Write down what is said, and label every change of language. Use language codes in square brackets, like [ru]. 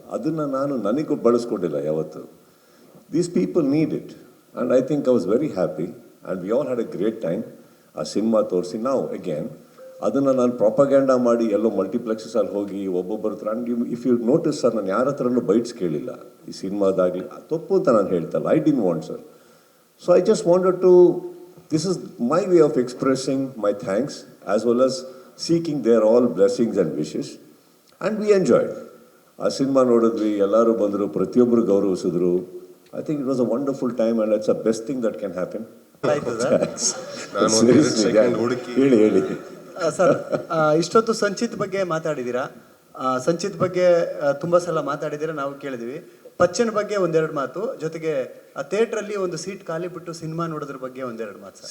[kn] ಅದನ್ನು ನಾನು ನನಗೂ ಬಳಸ್ಕೊಂಡಿಲ್ಲ ಯಾವತ್ತು. [en] These people need it and I think I was very happy and we all had a great time. [kn] ಆ cinema ತೋರಿಸಿ ನಾವು ಅಗೇನ್ ಅದನ್ನು ನಾನು ಪ್ರಾಪಗ್ಯಾಂಡ ಮಾಡಿ ಎಲ್ಲೋ ಮಲ್ಟಿಪ್ಲೆಕ್ಸಲ್ಲಿ ಹೋಗಿ ಒಬ್ಬೊಬ್ಬರ ಹತ್ರ. [en] and if you notice sir, [kn] ನಾನು ಯಾರ ಹತ್ರನೂ ಬೈಟ್ಸ್ ಕೇಳಿಲ್ಲ ಈ ಸಿನಿಮಾದಾಗಲಿ. ತಪ್ಪು ಅಂತ ನಾನು ಹೇಳ್ತಲ್ಲ, [en] I didn't want sir. So I just wanted to, this is my way of expressing my thanks as well as seeking their all blessings and wishes. And we enjoyed. [kn] ಆ cinema ನೋಡಿದ್ವಿ, ಎಲ್ಲರೂ ಬಂದರು, ಪ್ರತಿಯೊಬ್ಬರು ಗೌರವಿಸಿದ್ರು. [en] I think it was a wonderful time and it's a best thing that can happen. [kn] ನಾನು ಒಂದು 2 second ಹುಡುಕಿ ಹೇಳಿ. Sir, ಇಷ್ಟೊತ್ತು ಸಂಚಿತ್ ಬಗ್ಗೆ ಮಾತಾಡಿದ್ದೀರಾ. ಸಂಚಿತ್ ಬಗ್ಗೆ ತುಂಬ ಸಲ ಮಾತಾಡಿದ್ದೀರಾ, ನಾವು ಕೇಳಿದ್ದೀವಿ. ಪಚ್ಚನ ಬಗ್ಗೆ ಒಂದೆರಡು ಮಾತು, ಜೊತೆಗೆ ಆ ಥಿಯೇಟ್ರಲ್ಲಿ ಒಂದು ಸೀಟ್ ಖಾಲಿ ಬಿಟ್ಟು ಸಿನಿಮಾ ನೋಡೋದ್ರ ಬಗ್ಗೆ ಒಂದೆರಡು ಮಾತು ಸರ್.